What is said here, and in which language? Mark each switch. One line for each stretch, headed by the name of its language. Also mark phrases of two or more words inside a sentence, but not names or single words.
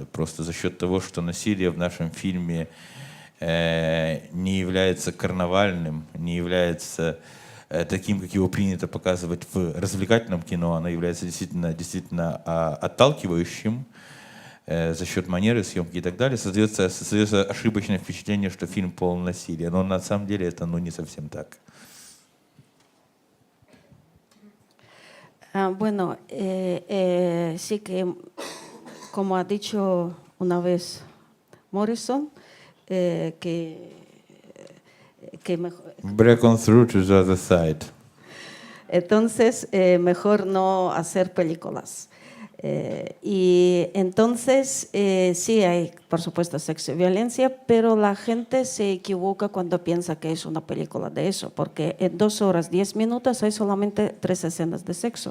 Russian: Просто за счет того, что насилие в нашем фильме не является карнавальным, не является таким, как его принято показывать в развлекательном кино, оно является действительно отталкивающим за счет манеры съемки и так далее, создается ошибочное впечатление, что фильм полон насилия. Но на самом деле это не совсем так.
Spanish: Bueno, sí que, como ha dicho una vez Morrison, que mejor...
English: Break on through to the other side.
Spanish: Entonces, mejor no hacer películas. Y entonces, sí hay, por supuesto, sexo y violencia, pero la gente se equivoca cuando piensa que es una película de eso, porque en 2 horas 10 minutos hay solamente 3 escenas de sexo.